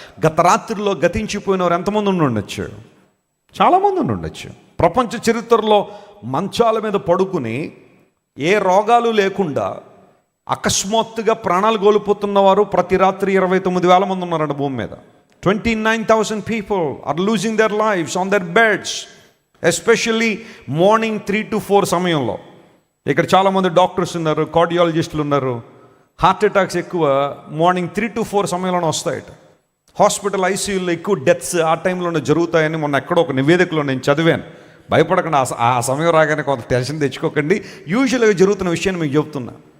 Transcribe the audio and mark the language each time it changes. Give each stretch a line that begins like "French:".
Telugu: గత రాత్రిలో గతించిపోయినవారు ఎంతమంది ఉండి ఉండొచ్చు? చాలామంది ఉండి ఉండొచ్చు. ప్రపంచ చరిత్రలో మంచాల మీద పడుకుని ఏ రోగాలు లేకుండా అకస్మాత్తుగా ప్రాణాలు కోల్పోతున్నవారు ప్రతి రాత్రి 29,000 మంది ఉన్నారంట భూమి మీద.
English: 29,000 people are losing their lives on their beds, especially morning 3 to 4 సమయంలో.
Telugu: ఇక్కడ చాలామంది డాక్టర్స్ ఉన్నారు, కార్డియాలజిస్టులు ఉన్నారు. హార్ట్ అటాక్స్ ఎక్కువ మార్నింగ్ 3 to 4 సమయంలోనే వస్తాయట. హాస్పిటల్ ఐసీయూలో ఎక్కువ డెత్స్ ఆ టైంలోనే జరుగుతాయని మొన్న ఎక్కడో ఒక నివేదికలో నేను చదివాను. భయపడకుండా, ఆ సమయం రాగానే కొంత టెన్షన్ తెచ్చుకోకండి. యూజువల్గా జరుగుతున్న విషయాన్ని మీకు చెప్తున్నా.